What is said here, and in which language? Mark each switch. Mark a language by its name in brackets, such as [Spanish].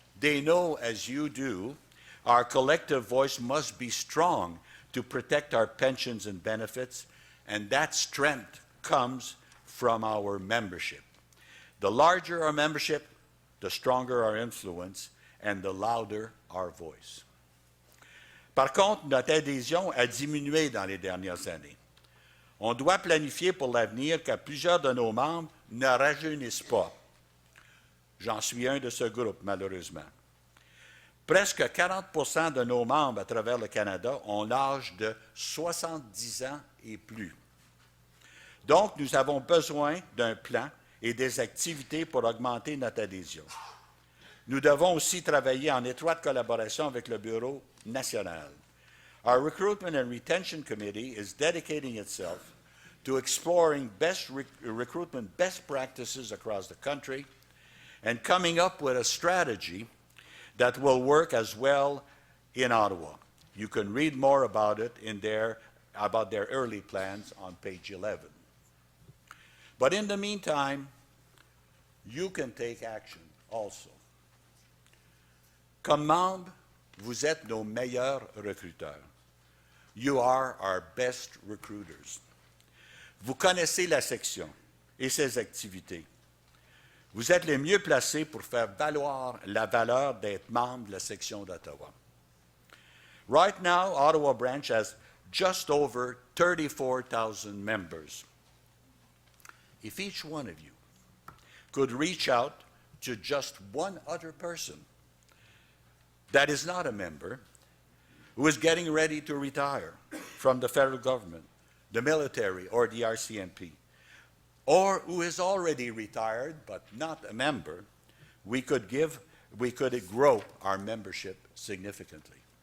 [English] They know, as you do, our collective voice must be strong to protect our pensions and benefits, and that strength comes from our membership. The larger our membership, the stronger our influence, and the louder our voice. [French] Par contre, notre adhésion a diminué dans les dernières années. On doit planifier pour l'avenir que plusieurs de nos membres ne rajeunissent pas. J'en suis un de ce groupe, malheureusement. Presque 40% de nos membres à travers le Canada ont l'âge de 70 ans et plus. Donc, nous avons besoin d'un plan et des activités pour augmenter notre adhésion. Nous devons aussi travailler en étroite collaboration avec le Bureau national. [English] Our Recruitment and Retention Committee is dedicating itself to exploring recruitment best practices across the country and coming up with a strategy that will work as well in Ottawa. You can read more about it about their early plans on page 11. But in the meantime, you can take action also. [French] Comme membre, vous êtes nos meilleurs recruteurs. [English] You are our best recruiters. [French] Vous connaissez la section et ses activités. Vous êtes les mieux placés pour faire valoir la valeur d'être membre de la section d'Ottawa. [English] Right now, Ottawa Branch has just over 34,000 members. If each one of you could reach out to just one other person that is not a member, who is getting ready to retire from the federal government, the military, or the RCMP, or who is already retired but not a member, we could grow our membership significantly.